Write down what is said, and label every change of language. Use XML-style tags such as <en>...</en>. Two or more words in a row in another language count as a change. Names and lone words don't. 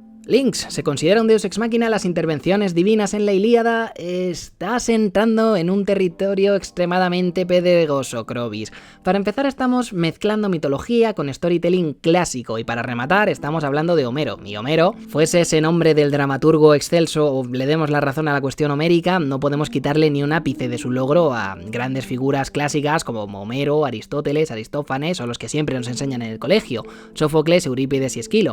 <es>Links, ¿se considera un</es> <la>deus ex machina</la> <es>las intervenciones divinas en la Ilíada? Estás entrando en un territorio extremadamente pedregoso, Crobis. Para empezar estamos mezclando mitología con storytelling clásico y para rematar estamos hablando de Homero. Y Homero, fuese ese nombre del dramaturgo excelso o le demos la razón a la cuestión homérica, no podemos quitarle ni un ápice de su logro a grandes figuras clásicas como Homero, Aristóteles, Aristófanes o los que siempre nos enseñan en el colegio, Sófocles, Eurípides y Esquilo.</es>